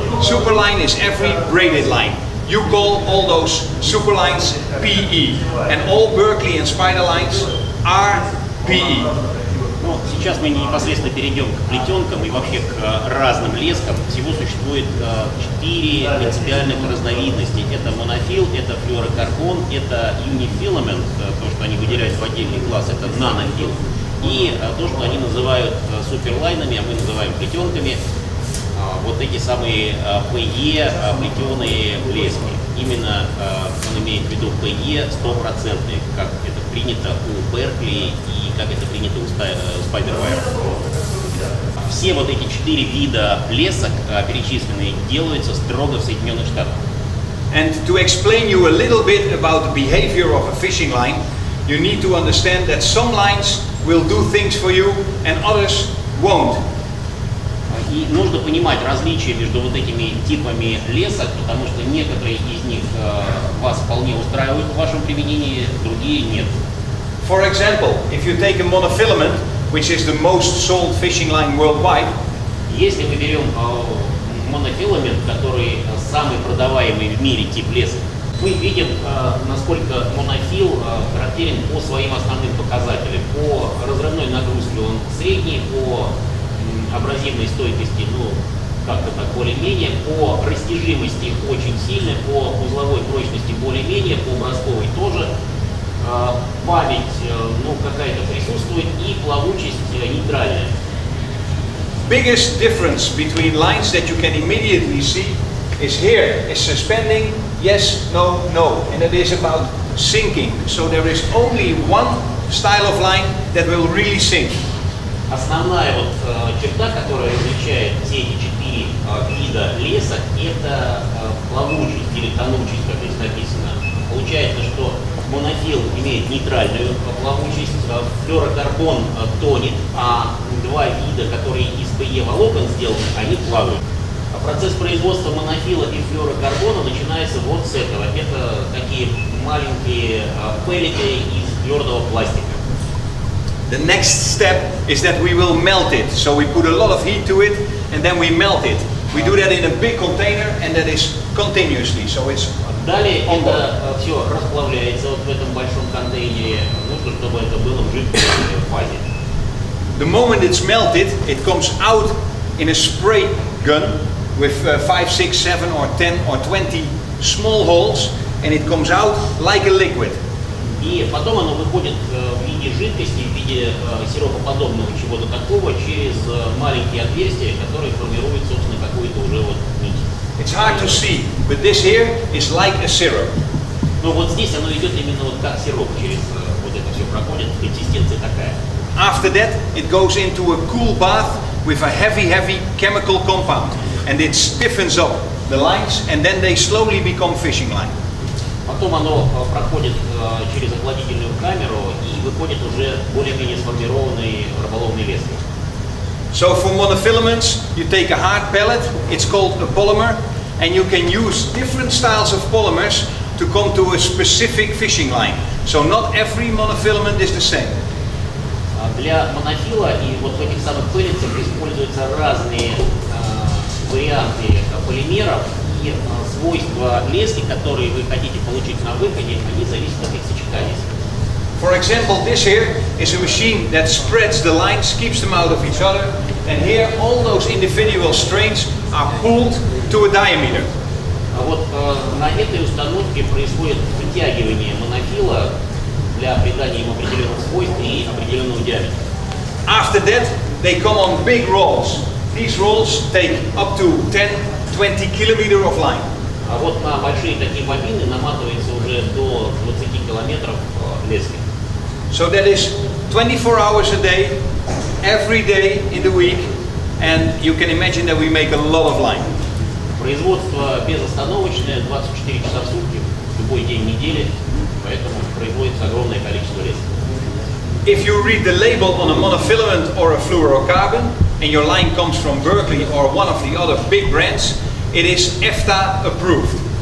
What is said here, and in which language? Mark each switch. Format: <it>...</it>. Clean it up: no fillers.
<en>Superline is every braided line. You call all those superlines PE, and all Berkley and Spider lines are PE.</en> <ru>Ну, сейчас мы непосредственно перейдем к плетенкам и вообще к разным лескам. Всего существует 4 принципиальных разновидности. Это монофил, это флюорокарбон, это юнифиламент, то, что они выделяют в отдельный класс, это нанофил. И то, что они называют суперлайнами, а мы называем плетенками, вот эти самые PE, плетеные лески. Именно он имеет в виду PE 100%, как это принято у Berkley и как это принято у Spider Wire. Все вот эти 4 вида лесок, перечисленные, делаются строго в Соединенных Штатах.</ru> <en>And to explain you a little bit about the behavior of a fishing line, you need to understand that some lines will do things for you and others won't.</en> <ru>И нужно понимать различия между вот этими типами лесок, потому что некоторые из них вас вполне устраивают в вашем применении, другие нет.</ru> <en>For example, if you take a monofilament, which is the most sold fishing line worldwide,</en> <ru>если мы берем монофиламент, который самый продаваемый в мире тип лесок, мы видим, насколько монофил характерен по своим основным показателям. По разрывной нагрузке он средний, по абразивной стойкости, ну, как-то так более-менее, по растяжимости очень сильный, по узловой прочности более-менее, по бросковой тоже. Память, ну, какая-то присутствует, и плавучесть нейтральная.</ru> <en>Biggest difference between lines that you can immediately see is here, is suspending, yes, no, no, and it is about sinking. So there is only one style of line that will really sink.</en> <ru>Основная вот черта, которая различает все эти 4 вида лесок, это плавучесть или тонучесть, как здесь написано. Получается, что монофил имеет нейтральную плавучесть, флюорокарбон тонет, а 2 вида, которые из PE волокон сделаны, они плавают. Процесс производства монофила и флюорокарбона начинается вот с этого. Это такие маленькие пеллеты из твердого пластика.</ru> <en>The next step is that we will melt it. So we put a lot of heat to it and then we melt it. We do that in a big container and that is continuously. So it's</en> <ru>далее это все расплавляется вот в этом большом контейнере. Нужно, чтобы это было в жидкой фазе.</ru> <en>The moment it's melted, it comes out in a spray gun with 5, 6, 7 or 10 or 20 small holes and it comes out like a liquid.</en> <ru>И потом оно выходит в виде жидкости, в виде сиропоподобного чего-то такого через маленькие отверстия, которые формируют, собственно, какую-то уже вот нить.</ru> <en>It's hard to see, but this here is like a syrup.</en> <ru>Но вот здесь оно идет именно вот как сироп, через вот это все проходит, консистенция такая.</ru> <en>After that, it goes into a cool bath with a heavy chemical compound. and it stiffens up the lines, and then they slowly become fishing line.</en> <ru>Потом оно проходит через охладительную камеру и выходит уже более-менее сформированный рыболовный лес.</ru> <en>So for monofilaments, you take a hard pellet, it's called a polymer, and you can use different styles of polymers to come to a specific fishing line. So not every monofilament is the same.</en> <ru>Для монофила и вот в этих самых пеллетсах используются разные варианты полимеров, и свойства лески, которые вы хотите получить на выходе, они зависят от их сочетания.</ru> <en>For example, this here is a machine that spreads the lines, keeps them out of each other, and here all those individual strains are pulled to a diameter.</en> <ru>А вот на этой установке происходит вытягивание монофила для придания им определенных свойств и определенного диаметра.</ru> <en>After that, they come on big rolls. These rolls take up to 10-20 kilometers of line.</en> <ru>А вот на большие такие бобины наматывается уже до 20 километров лески.</ru> <en>So that is 24 hours a day, every day in the week, and you can imagine that we make a lot of line.</en> <ru>Производство безостановочное, 24 часа в сутки, любой день недели, поэтому производится огромное количество лески.</ru> <en>If you read the label on a monofilament or a fluorocarbon, and your line comes from Berkley or one of the other big brands, it is EFTA approved.</en>